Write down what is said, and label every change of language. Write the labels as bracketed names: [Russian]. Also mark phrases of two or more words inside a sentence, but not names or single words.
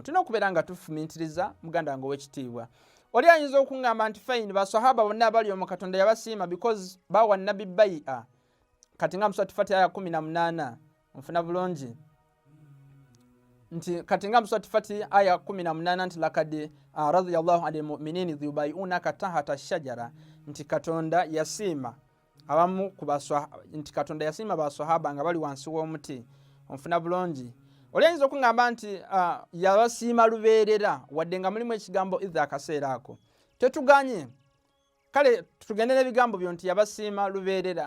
[Ganda] Tulina okubeera nga tufumiitiriza muganda wange ow'ekitiibwa. Oli ayinza okuŋŋamba nti fine basahaba bonna abali omwo Katonda yabasiima because bawa nabbi bai'a kati nga mu Surati Fatiha aya 18 nfuna bulungi nti kati nga mu Surati Fatiha aya 18 nti [Arabic] لقد رضي الله عن المؤمنين إذ يبايعونك تحت الشجرة, [Ganda] nti Katonda yasiima abamu ku basahaba, nti Katonda yasiima basahaba nga bali wansi w'omuti onfuna bulungi. Oli ayinza okuŋŋamba nti yabasiima lubeerera wadde nga mulimu ekigambo idha akaseera ako, tetuganye kale tugende n'ebigambo byo nti yabasiima lubeerera.